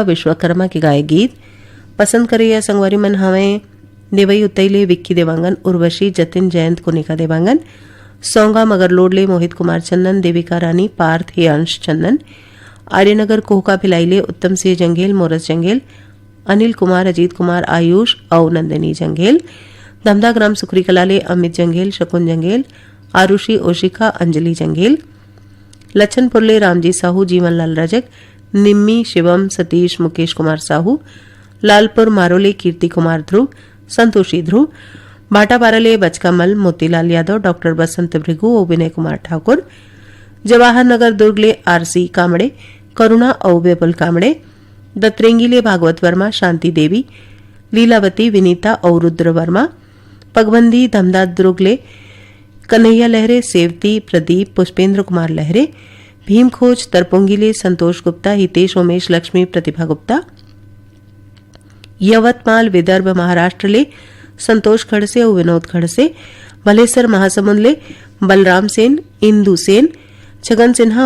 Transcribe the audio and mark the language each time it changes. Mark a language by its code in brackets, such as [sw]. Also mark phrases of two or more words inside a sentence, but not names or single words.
[hne] विश्वकर्मा के गाए गीत पसंद करे या संगवारी मन हमें देवई उतैले विक्की देवांगन उर्वशी जतिन जयंत कोनिका देवांगन सौंगा मगर लोडले मोहित कुमार चंदन देविका रानी पार्थ हेयांश चंदन आर्यनगर कोहका भिलाईले उत्तम सिंह जंगेल मोरस जंगेल अनिल कुमार अजीत कुमार आयुष और नंदिनी जंगेल धमदा ग्राम सुखरी कलाले अमित जंगेल शकुन जंगेल आरुषि ओशिका अंजलि जंगेल लच्छनपुरले रामजी साहू जीवनलाल रजक निम्मी शिवम सतीश मुकेश कुमार साहू लालपुर मारोले कीर्ति कुमार ध्रुव संतोषी ध्रुव भाटापाराले बचकामल मोतीलाल यादव डॉक्टर बसंत भृगु और विनय कुमार ठाकुर जवाहर नगर दुर्गले आरसी कामड़े करुणा और विपुल कामड़े दत्रेंगीले भागवत वर्मा शांति देवी लीलावती विनीता और रुद्र वर्मा पगबंदी धमदा दुर्गले कन्हैया लहरे सेवती प्रदीप पुष्पेंद्र कुमार लहरे भीमखोज तरपोंगीले संतोष गुप्ता हितेश उमेश लक्ष्मी प्रतिभा गुप्ता यवतमाल विदर्भ महाराष्ट्र ले संतोष खड़से और विनोद खड़से भलेसर महासमुंद ले बलराम सेन इंदू सेन छगन सिन्हा और